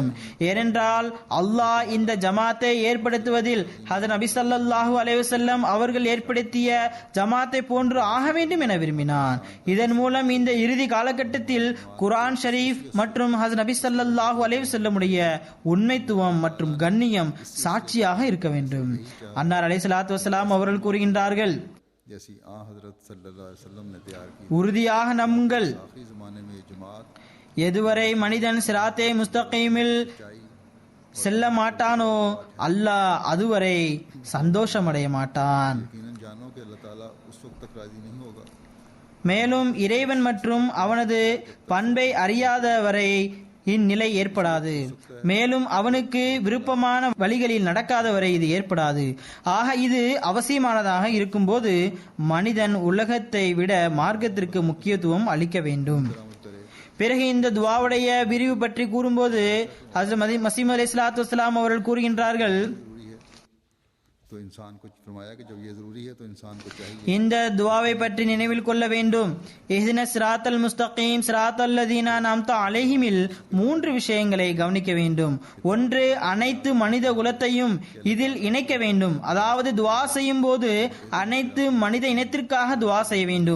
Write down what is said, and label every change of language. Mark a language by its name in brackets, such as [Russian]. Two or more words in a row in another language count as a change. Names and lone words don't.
[Tamil] ஏனென்றால் அல்லாஹ் இந்த ஜமாத்தை ஏற்படுத்துவதில் ஹதரத் நபி [Arabic] صلى الله عليه وسلم [Tamil] அவர்கள் ஏற்படுத்திய ஜமாத்தை போன்று ஆக வேண்டும் என விரும்பினான். இதன் மூலம் இந்த இறுதி காலகட்டத்தில் குர்ஆன் ஷரீஃப் மற்றும் ஹதரத் நபி [Arabic] صلى الله عليه [Tamil] வஸல்லமுடைய உண்மைத்துவம் மற்றும் கண்ணியம் சாட்சியாக இருக்க வேண்டும். அன்னார் [Arabic] عليه الصلاة والسلام [Tamil] அவர்கள் கூறுகின்றார்கள், [Hindi] जैसी आ हजरत [Arabic] صلى الله عليه وسلم [Hindi] ने तैयार की [Tamil] உறுதியாக நம்புங்கள், [Hindi] आखिरी ज़माने में ये जमात [Tamil] எதுவரை மனிதன் [Arabic] صراط مستقيم [Tamil] செல்ல மாட்டானோ அல்லாஹ் அதுவரை சந்தோஷமடைய மாட்டான். [Hindi] यकीनन जानो कि अल्लाह ताला उस वक्त तक राजी नहीं होगा [Tamil] மேலும் இறைவன் மற்றும் அவனது பண்பை அறியாதவரை இந்நிலை ஏற்படாது. மேலும் அவனுக்கு விருப்பமான வழிகளில் நடக்காதவரை இது ஏற்படாது. ஆக இது அவசியமானதாக இருக்கும்போது மனிதன் உலகத்தை விட மார்க்கத்திற்கு முக்கியத்துவம் அளிக்க வேண்டும். பிறகு இந்த துவாவுடைய விரிவு பற்றி கூறும்போது ஹஜ்ரத் மஸீஹ் [Arabic] عليه الصلاة والسلام [Tamil] அவர்கள் கூறுகின்றார்கள், [Hindi] तो इंसान को फरमाया कि जब ये जरूरी है तो इंसान को चाहिए [Tamil] இந்த துவாவை பற்றி நினைவில் கொள்ள வேண்டும். [Arabic] اهدنا الصراط المستقيم صراط الذين أنعمت عليهم [Tamil] 3 விஷயங்களை கவனிக்க வேண்டும். ஒன்று, அனைத்து மனித குலத்தையும் இதில் இணைக்க வேண்டும். அதாவது துவா செய்யும் போது அனைத்து மனித இனத்திற்காக துவா செய்ய வேண்டும்.